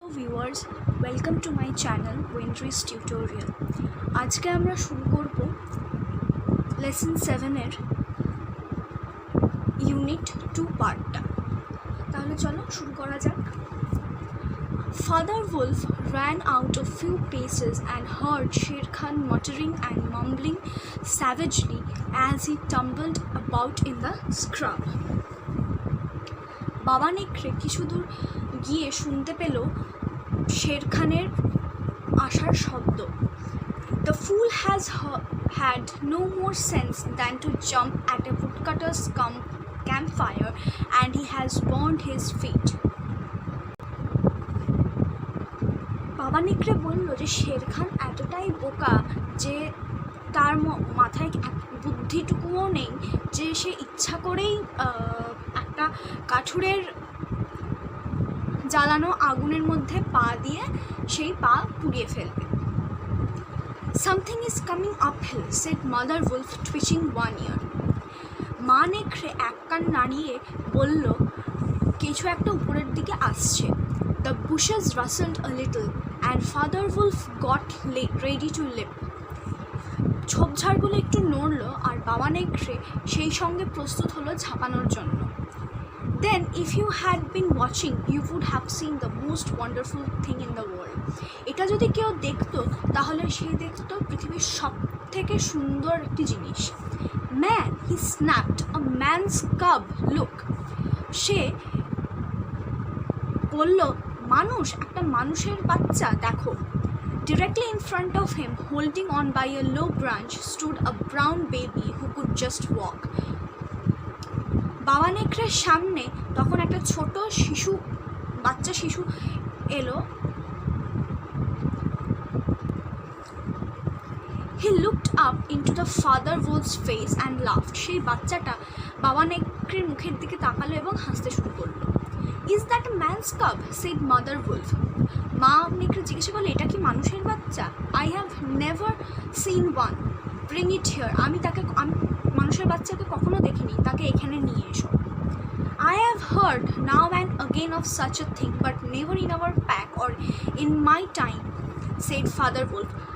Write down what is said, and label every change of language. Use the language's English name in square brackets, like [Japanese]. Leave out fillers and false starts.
[English] Viewers, welcome to my channel উইন্ট্রিস tutorial. [Bangla] আজকে আমরা শুরু করব লেসন 7-এর ইউনিট 2 পার্টটা। তাহলে চলো শুরু করা যাক। [English] Father Wolf ran out a few paces and heard Sher Khan muttering and mumbling savagely as he tumbled about in the scrub. [Bangla] বাবা নেকড়ে কিছু দূর গিয়ে শুনতে পেল শের খানের আসার শব্দ। [English] The fool has had no more sense than to jump at a woodcutter's campfire, and he has burned his feet. [Bangla] বাবা নেকড়ে বলল যে শের খান এতটাই বোকা যে তার মাথায় বুদ্ধিটুকুও নেই যে সে ইচ্ছা করেই একটা কাঠুরের জ্বালানো আগুনের মধ্যে পা দিয়ে সেই পা পুড়িয়ে ফেলবে। [English] Something is coming uphill, said Mother Wolf, twitching one ear. [Bangla] মা নেকড়ে এক কান নাড়িয়ে বলল, কিছু একটা উপরের দিকে আসছে। [English] The bushes rustled a little, and Father Wolf got ready to leap. [Bangla] ঝোপঝাড়গুলো একটু নড়ল আর বাবা নেকড়ে সেই সঙ্গে প্রস্তুত হলো ঝাঁপানোর জন্য। [English] Then, if you had been watching, you would have seen the most wonderful thing in the world. [Bangla] এটা যদি কেউ দেখতো তাহলে সে দেখতো পৃথিবীর সব থেকে সুন্দর একটি জিনিস। [English] Man, he snapped, a man's cub, look. [Bangla] সে বলল, মানুষ, একটা মানুষের বাচ্চা দেখো। [English] Directly in front of him, holding on by a low branch, stood a brown baby who could just walk. [Bangla] বাবা নেকড়ের সামনে তখন একটা ছোট বাচ্চা শিশু এলো। [English] He looked up into the Father Wolf's face and laughed. [Bangla] সেই বাচ্চাটা বাবা নেকড়ের মুখের দিকে তাকালো এবং হাসতে শুরু করলো। [English] Is that a man's cub? said Mother Wolf. [Bangla] মা নেকড়ে জিজ্ঞাসা করলো, এটা কি মানুষের বাচ্চা? [English] I have never seen one. Bring it here. [Bangla] আমি মানুষের বাচ্চাকে কখনো দেখিনি, তাকে এখানে নিয়ে এসো। [English] I have heard now and again of such a thing, but never in our pack or in my time, said Father Wolf.